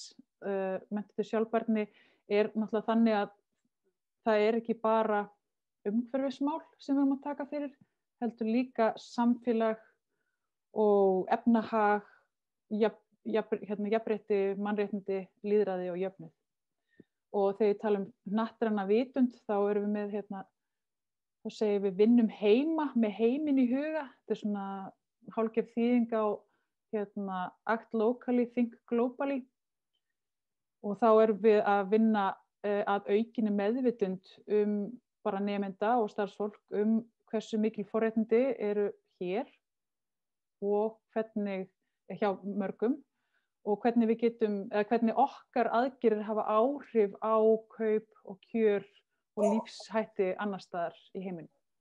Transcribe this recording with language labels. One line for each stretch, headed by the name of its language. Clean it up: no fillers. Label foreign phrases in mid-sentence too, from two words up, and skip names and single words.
Icelandic: Menntun til sjálfbærni er náttúrulega þannig að það er ekki bara umhverfismál sem við erum að taka fyrir, heldur líka samfélag og efnahag, jafnrétti, mannréttindi, lýðræði og jöfnuð. Og þegar ég tala hnattræna vitund, þá erum við með, þá segir við vinnum heima með heiminn í huga. Þetta er svona hálfgerð þýðing á
English: act locally, think globally.
Icelandic: Og þá erum við að vinna að aukinni meðvitund bara nemenda og starfsfólk hversu mikil forréttindi eru hér og hvernig hjá mörgum og hvernig við getum, eða hvernig okkar aðgerðir hafa áhrif á kaup og kjör og lífshætti annars staðar í heiminum.